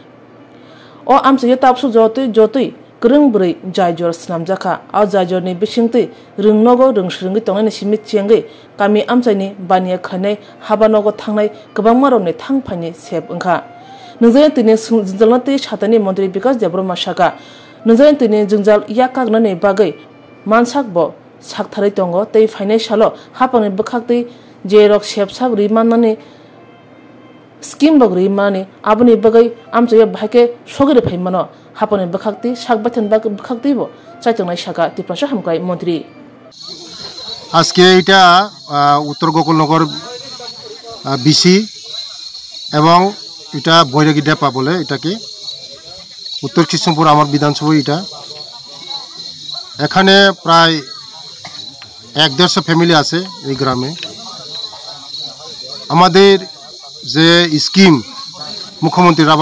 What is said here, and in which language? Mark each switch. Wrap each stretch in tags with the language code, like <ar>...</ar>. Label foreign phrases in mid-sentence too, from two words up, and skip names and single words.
<trp>o amchayo tapsu jotui kurung brai jaijor snamjaka a jaijor ni bisingtei rungnogo rungsrungi tongnani simi chengai kami amchaini bania khanai habanogo thangnai kabangma rokni thangphani sep ongkha nungjain tini jinjalnati satani Mantri Bikas Debrma shaka nungjain tini jingjal yakagnani bagai mansak bo sakthari tongo tei phainai salo hapani bukhaktei jerok sepsap rimanani scheme bog rimani aboni bagai amchayo bhaike sogire phaimano hapani bukhakti sakbathan bukhakti bo chaitongnai shaka Tripura Hamkrai Mantri</trp> <bn>আজকে এটা উত্তর গোকুলনগর বিসি এবং এটা বৈরাগী ডেপা বলে এটাকে উত্তর কৃষ্ণপুর আমার বিধানসভা এটা এখানে প্রায় 150 ফ্যামিলি আছে এই গ্রামে আমাদের যে স্কিম মুখ্যমন্ত্রী রাবার</bn>